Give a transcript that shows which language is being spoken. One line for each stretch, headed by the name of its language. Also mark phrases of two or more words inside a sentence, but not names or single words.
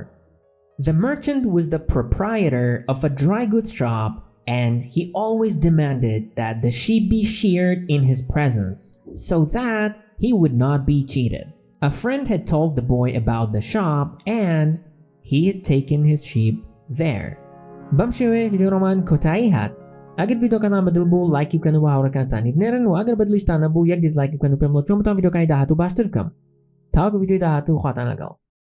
English: The merchant was the proprietor of a dry goods shop, and he always demanded that the sheep be sheared in his presence, so that he would not be cheated. A friend had told the boy about the shop, and he had taken his sheep there.
Central Kurdish: بەم شێوەیە ڤیدیۆڕۆمان کۆتایی هات. ئەگەر ڤیدیۆکەتان بەدڵ بوو لایکی بکەن و هاوڕێکانتانی بنێرن، و ئەگەر بەدڵیشتانە بوو یەک دیسلایک بکەن و پێم بڵێن چۆن بتوان ڤیدیۆکانی داهاتوو باشتر بکەم. تاوەکو ڤیدیۆی داهاتوو خواتان لەگەڵ.